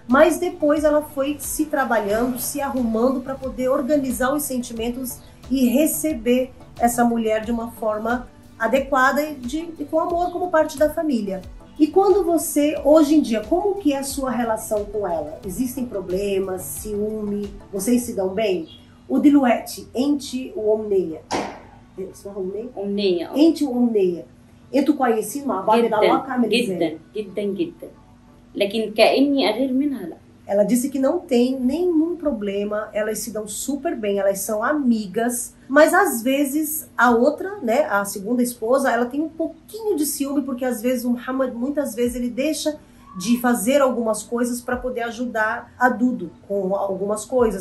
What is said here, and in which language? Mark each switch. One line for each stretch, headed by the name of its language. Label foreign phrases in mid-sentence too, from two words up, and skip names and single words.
Portuguese: Mas depois ela foi se trabalhando, se arrumando para poder organizar os sentimentos e receber essa mulher de uma forma adequada e com amor como parte da família. E quando você, hoje em dia, como que é a sua relação com ela? Existem problemas, ciúme, vocês se dão bem? O diluete, ente o omneia.
Arabic: اسمها أمنية؟ أمنية. أنت وأمنية انتوا كويسين مع بعض؟ العلاقة عامل ازاي؟ جدا جدا جدا، لكن كأني أغير منها لا.
Portuguese: Ela disse que não tem nenhum problema, elas se dão super bem, elas são amigas, mas às vezes a outra, né, a segunda esposa, ela tem um pouquinho de ciúme, porque às vezes o Muhammad, muitas vezes ele deixa de fazer algumas coisas para poder ajudar a Dudu com algumas coisas.